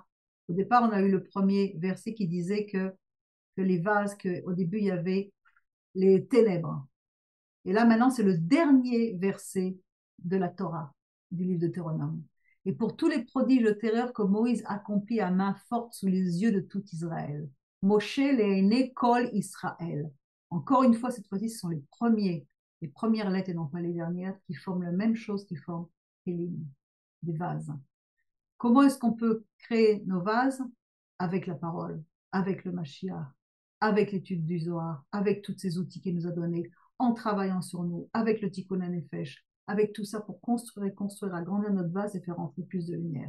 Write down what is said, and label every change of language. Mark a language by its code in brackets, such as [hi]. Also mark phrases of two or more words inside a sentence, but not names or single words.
[fr] Au départ, on a eu le premier verset qui disait que les vases, qu'au début, il y avait les ténèbres. Et là, maintenant, c'est le dernier verset de la Torah, du livre de Deutéronome. Et pour tous les prodiges de terreur que Moïse accomplit à main forte sous les yeux de tout Israël. [he] משה לעיני כל ישראל. [fr] Encore une fois, cette fois-ci, ce sont les premières lettres et non pas les dernières, qui forment la même chose, qui forment des vases. Comment est-ce qu'on peut créer nos vases? Avec la parole, avec le Mashiach, avec l'étude du Zohar, avec tous ces outils qu'il nous a donnés, en travaillant sur nous, avec le [he] תיקון הנפש, [fr] avec tout ça pour construire, agrandir notre vase et faire entrer plus de lumière.